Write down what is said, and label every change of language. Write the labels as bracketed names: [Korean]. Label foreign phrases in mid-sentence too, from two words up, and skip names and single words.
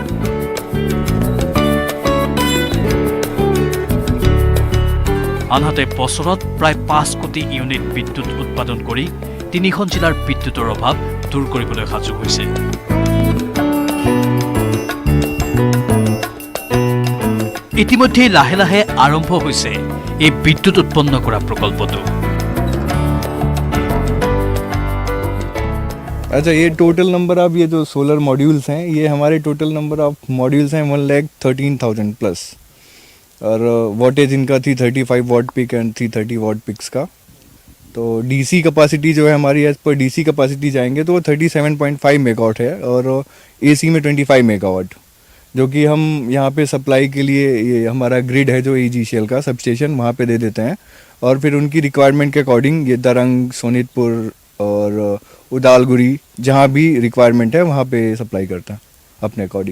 [Assamese] আনহাতে বছৰত প্ৰায় 5 কোটি ইউনিট বিদ্যুৎ উৎপাদন কৰি 3খন জিলাৰ বিদ্যুতৰ অভাৱ দূৰ কৰিবলৈ সাজু হৈছে। ইতিমধ্যে লাহে লাহে আৰম্ভ হৈছে এই বিদ্যুৎ উৎপন্ন কৰা প্ৰকল্পটো। [Hindi] अच्छा, ये [English] total number of [Hindi] ये जो [English] solar modules [Hindi] हैं, ये हमारे [English] total number of [Hindi] मॉड्यूल्स हैं 1,13,000 प्लस, और वॉटेज इनका थी [English] 35 watt peak and 330 watt peaks [Hindi] का। तो [English] DC capacity [Hindi] जो है हमारी, [English] as per DC capacity [Hindi] जाएंगे तो वो 37.5 मेगावाट है, और एसी में 25 मेगावाट, जो कि हम यहाँ पे सप्लाई के लिए ये हमारा ग्रिड है जो AGCL का [English] sub station [Hindi] वहाँ पे दे देते हैं, और फिर उनकी रिक्वायरमेंट के अकॉर्डिंग ये दरंग, सोनितपुर और उदालगुरी जहाँ भी रिक्वायरमेंट है वहाँ पे सप्लाई करता है अपने अकॉर्डिंग।